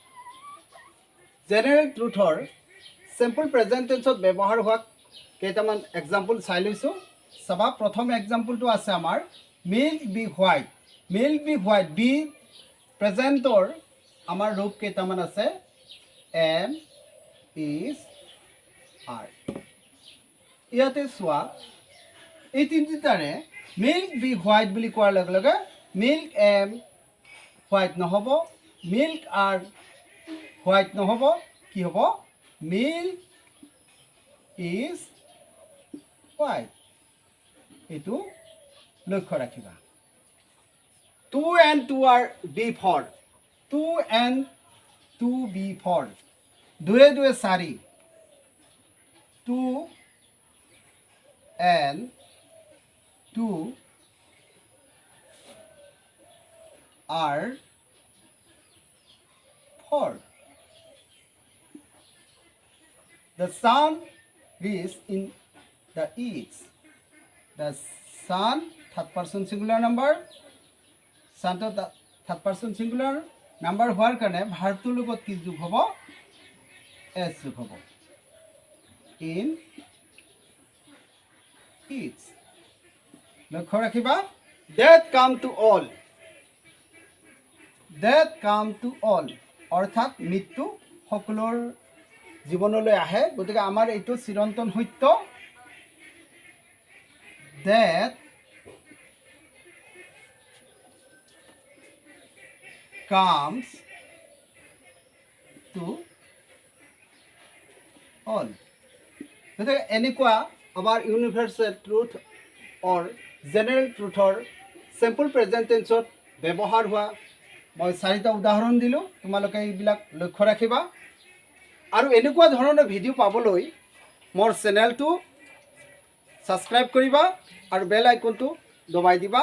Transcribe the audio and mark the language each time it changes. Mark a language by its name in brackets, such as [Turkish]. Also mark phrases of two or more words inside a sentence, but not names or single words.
[English] general truthৰ simple present tenseত [Assamese] ব্যৱহাৰ হোৱা কেইটামান এক্সাম্পল চাই লৈছোঁ চাবা প্ৰথম এক্সাম্পলটো আছে আমাৰ [English] milk be white be [Assamese] প্ৰেজেন্টৰ আমাৰ ৰূপ কেইটামান আছে [English] am is are [Assamese] ইয়াতে চোৱা এই তিনিটাৰে [English] milk be white [Assamese] বুলি কোৱাৰ লগে লগে [English] milk am white [Assamese] নহ'ব [English] milk are white [Assamese] নহ'ব কি হ'ব milk [English] is white [Assamese] এইটো লক্ষ্য ৰাখিবা [English] 2 and 2 are b4 2 and 2 b4 [Assamese] দুয়ে দুয়ে [English] 4 2 and 2 are 4 The sun is in the east. The sun, third person singular number. Sun to the third person singular number [Assamese] হোৱাৰ কাৰণে ভাৰ্বটোৰ লগত কি যোগ হ'ব এছ যোগ হ'ব [English] in eats [Assamese] লক্ষ্য ৰাখিবা [English] that come to all [Assamese] অৰ্থাৎ মৃত্যু সকলোৰ জীৱনলৈ আহে গতিকে আমাৰ এইটো চিৰন্তন সত্য [English] that comes to all. [Assamese] গতিকে এনেকুৱা আমাৰ [English] universal truth or general truthৰ simple present tenseত [Assamese] ব্যৱহাৰ হোৱা মই 4টা উদাহৰণ দিলোঁ। তোমালোকে এইবিলাক লক্ষ্য ৰাখিবা আৰু এনেকুৱা ধৰণৰ ভিডিঅ' পাবলৈ মোৰ চেনেলটো ছাবস্ক্ৰাইব কৰিবা আৰু [English] bell iconটো [Assamese] দবাই দিবা।